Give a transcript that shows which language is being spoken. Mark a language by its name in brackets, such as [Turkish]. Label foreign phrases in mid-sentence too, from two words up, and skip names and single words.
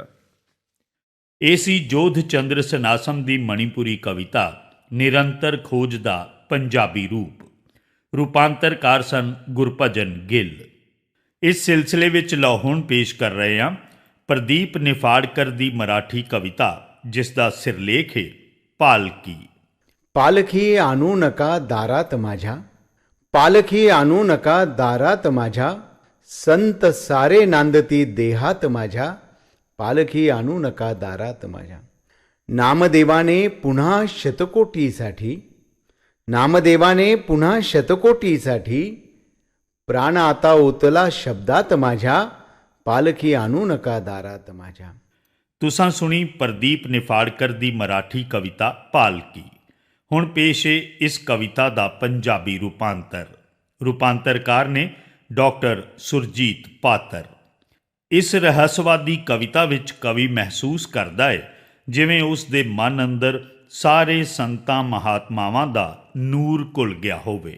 [Punjabi] ਇਹ ਸੀ ਜੋਧ ਚੰਦਰ ਸਨਾਸਮ ਦੀ ਮਣੀਪੁਰੀ ਕਵਿਤਾ ਨਿਰੰਤਰ ਖੋਜ ਦਾ ਪੰਜਾਬੀ ਰੂਪ। ਰੂਪਾਂਤਰਕਾਰ ਸਨ ਗੁਰਭਜਨ ਗਿੱਲ। ਇਸ ਸਿਲਸਿਲੇ ਵਿੱਚ ਹੁਣ ਪੇਸ਼ ਕਰ ਰਹੇ ਹਾਂ ਪ੍ਰਦੀਪ ਨਿਫਾੜਕਰ ਦੀ ਮਰਾਠੀ ਕਵਿਤਾ ਜਿਸ ਦਾ ਸਿਰਲੇਖ ਹੈ ਪਾਲਕੀ। [Marathi] पालखी आणू नका दारात माझ्या, पालखी आणू नका दारात माझ्या, संत सारे नांदती देहात माझ्या, पालखी आणू नका दारात माझ्या। नामदेवाने पुन्हा शतकोटीसाठी, नामदेवाने पुन्हा शतकोटीसाठी, प्राण आता ओतला शब्दात माझ्या, पालखी आणू नका दारात माझ्या। [Punjabi] ਤੁਸਾਂ ਸੁਣੀ प्रदीप निफाड़कर ਦੀ ਮਰਾਠੀ ਕਵਿਤਾ ਪਾਲਕੀ। ਹੁਣ ਪੇਸ਼ ਹੈ ਇਸ ਕਵਿਤਾ ਦਾ ਪੰਜਾਬੀ ਰੂਪਾਂਤਰ। ਰੂਪਾਂਤਰਕਾਰ ਨੇ ਡਾਕਟਰ ਸੁਰਜੀਤ ਪਾਤਰ। ਇਸ ਰਹੱਸਵਾਦੀ ਕਵਿਤਾ ਵਿੱਚ ਕਵੀ ਮਹਿਸੂਸ ਕਰਦਾ ਹੈ ਜਿਵੇਂ ਉਸ ਦੇ ਮਨ ਅੰਦਰ ਸਾਰੇ ਸੰਤਾਂ ਮਹਾਤਮਾਵਾਂ ਦਾ ਨੂਰ ਘੁਲ ਗਿਆ ਹੋਵੇ।